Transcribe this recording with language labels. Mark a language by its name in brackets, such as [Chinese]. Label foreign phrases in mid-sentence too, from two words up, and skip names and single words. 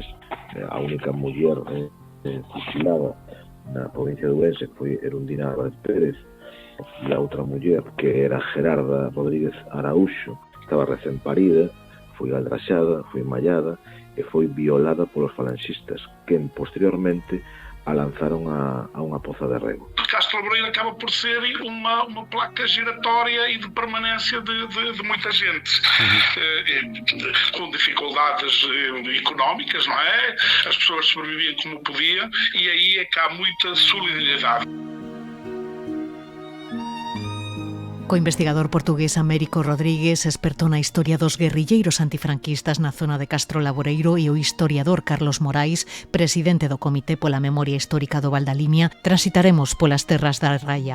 [Galician] A única muller fusilada na provincia de Ourense foi Erundina Álvarez Pérez, e a outra muller, que era Gerarda Rodríguez Araúxo, estaba recén parida, foi aldraxada, foi mallada e foi violada polos falanxistas, que posteriormente a lanzaron a unha poza de rego. [Portuguese] Castro Laboreiro acaba por ser uma placa giratória e de permanência de muita gente, com dificuldades económicas, não é? As pessoas sobreviviam como podiam e aí é que há muita solidariedade. [Galician] Co investigador portugués Américo Rodríguez, experto na historia dos guerrilleiros antifranquistas na zona de Castro Laboreiro, e o historiador Carlos Morais, presidente do Comité pola Memoria Histórica do Val da Limia, transitaremos polas terras da raia.